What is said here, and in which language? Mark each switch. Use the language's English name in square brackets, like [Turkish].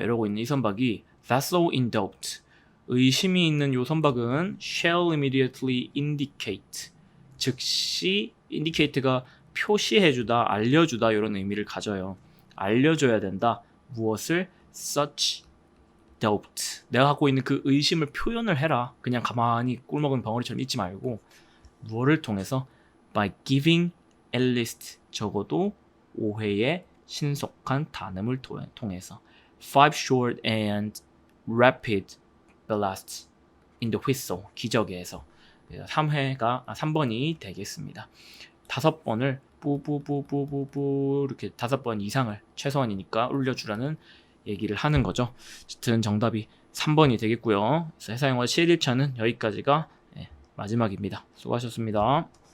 [Korean] 이러고 있는 이 선박이 [English] vessel in doubt [Korean] 의심이 있는 요 선박은 [English] shall immediately indicate [Korean] 즉시 indicate가 표시해주다, 알려주다 이런 의미를 가져요. 알려줘야 된다. 무엇을? [English] such doubt [Korean] 내가 갖고 있는 그 의심을 표현을 해라. 그냥 가만히 꿀먹은 벙어리처럼 있지 말고 무엇을 통해서? [English] by giving at least [Korean] 적어도 5회의 신속한 단음을 통해서 [English] 5 short and rapid blasts in the whistle [Korean] 기적에서 3번이 되겠습니다. 5번을 뿌뿌뿌뿌뿌뿌 이렇게 5번 이상을 최소한이니까 올려주라는 얘기를 하는 거죠. 어쨌든 정답이 3번이 되겠고요. 그래서 회사영어 7일차는 여기까지가 마지막입니다. 수고하셨습니다.